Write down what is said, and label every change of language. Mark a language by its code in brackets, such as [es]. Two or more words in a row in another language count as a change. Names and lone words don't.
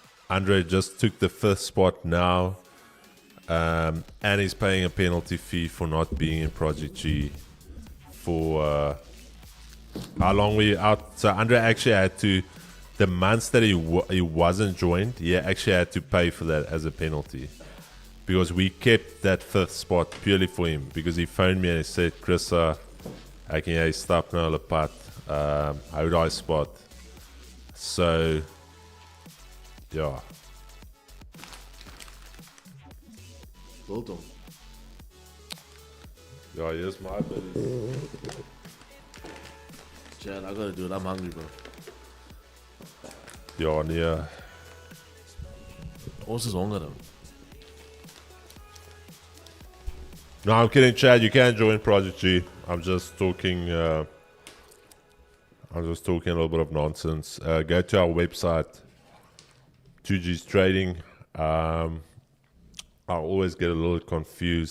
[en] Andre just took the 5th spot now. And he's paying a penalty fee for not being in Project G for how long were you out? So Andre actually had to, the months that he wasn't joined, he actually had to pay for that as a penalty. Because we kept that 5th spot purely for him. Because he phoned me and he said, Chris, I can [af] jy stap nou op pad. Hou daai spot. So, yeah. [en] Biltong. Yeah, here's my buddy. Chad, I gotta do it. I'm hungry, bro. [af] Ja, nee. Ons is honger though. [en] No, I'm kidding, Chad. You can't join Project G. I'm just talking a little bit of nonsense. Go to our website, 2G's Trading. I always get a little confused.